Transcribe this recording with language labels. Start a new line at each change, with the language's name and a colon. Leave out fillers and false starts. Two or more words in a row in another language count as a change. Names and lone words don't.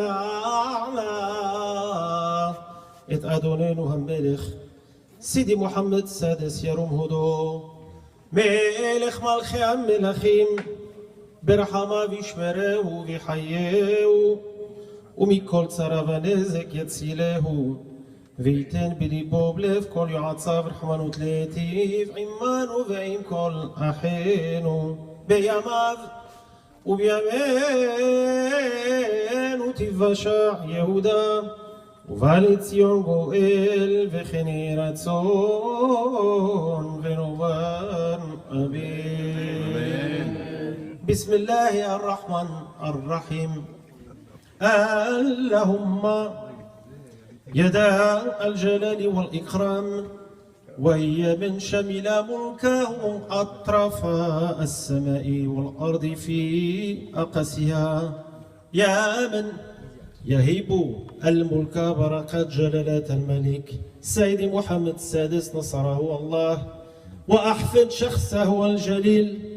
Hebrew: למעלה את אדוננו המלך סידי מוחמד סאדס ירום הודו, מלך מלכי המלכים, ברחמיו ישמרהו ויחייהו, ומכל צרה ונזק יצילהו, וייתן בליבו בלב כל יועציו רחמנות להיטיב עמנו ועם כל אחינו, בימיו ובימינו תבשע יהודה, ובא לציון גואל, וכן יהי רצון ונאמר אמן.
Arabic: بسم الله الرحمن الرحيم. اللهم يدا الجلال والإكرام، وهي من شمل ملكه أطراف السماء والأرض في أقسها، يا من يهب الملك بركة جلالة الملك سيد محمد السادس نصره الله، وأحفظ شخصه الجليل.